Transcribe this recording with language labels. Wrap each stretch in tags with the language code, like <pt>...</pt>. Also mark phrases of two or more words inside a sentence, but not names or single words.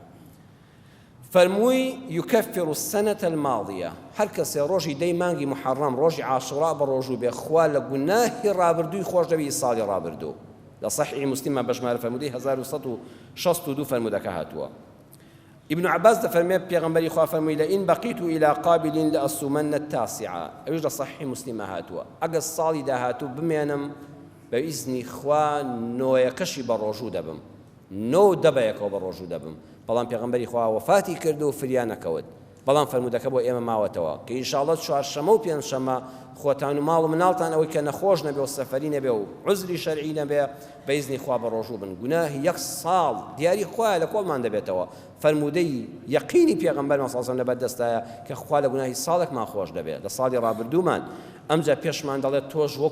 <ckb>فەرمووی</ckb> <ar>یوکەفر السەنەتە الماضیە</ar> <ckb>هەر کەسێ ڕۆژی دەی مانگی محەڕەم ڕۆژی عاشوڕا بە ڕۆژوو بێ خوا لە گوناهی ڕابردووی خۆش دەبی ساڵی ڕابردوو لە صحیح مسلمە بەشمارە فەرموودەی 1162 فەرمودەکە هاتووە ابن عباس دەفەرمێ پێغەمبەری خوا فەرمووی</ckb> <ar>لئین بەقیت إلى قابل لأصومن التاسعة</ar> <ckb>ئەوش لە صحیح مسلمە هاتووە ئەگەر ساڵی داهاتوو بمێنم بە ئیزنی خوا نۆیەکەشی بە ڕۆژوو دەبم نۆ دەبەیەکەوە بە ڕۆژوو دەبم بەڵام پێغەمبەری خوا وەفاتی کرد و فریان نەکەوت بەڵام فەرمودەکە بۆ ئێمە ماوەتەوە کە ئینشاءڵڵە چوارشەمە و پێنجشەمە خۆتان و ماڵ و مناڵتان ئەوەی کە نەخۆش نەبێ و سەفەری نەبێ و عوزری شەرعی نەبێ بە ئیزنی خوا بە ڕۆژوو بن گوناهی 1 ساڵ دیاری خوایە لە کۆڵمان دەبێتەوە فەرمودەی یەقینی پێغەمبەرمان</ckb> <ar>صلی الله علیه و سلم</ar> <ckb>لەبەردەستایە کە خوا لە گوناهی ساڵێکمان خۆش دەبێت لە ساڵی ڕابردوومان ئەمجا پێشمان دەڵێت تۆش وەکو</ckb>